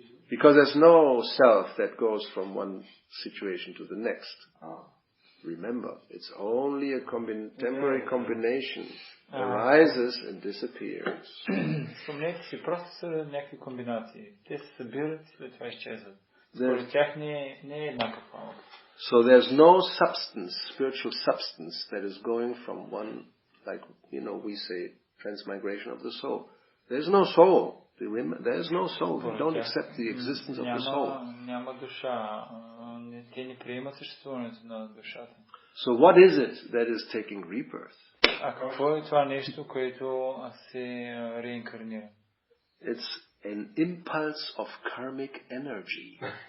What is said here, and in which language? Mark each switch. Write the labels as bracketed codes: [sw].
[en] Because there's no self that goes from one situation to the next. Remember, it's only a temporary combination. Arises and disappears. [bg] Спомнете си, просто са някакви комбинации. Те се събират и след това изчезват. Според тях не е еднакъв пламък. [en] So there's no substance, spiritual substance, that is going from one, like, we say, transmigration of the soul. There's no soul. There's no soul. We don't accept the existence of the soul. [bg] Няма душа. Те не приемат съществуването на душата. [en] So what is it that is taking rebirth? [bg] А какво е това нещо, което се реинкарнира? [en] It's an impulse of karmic energy.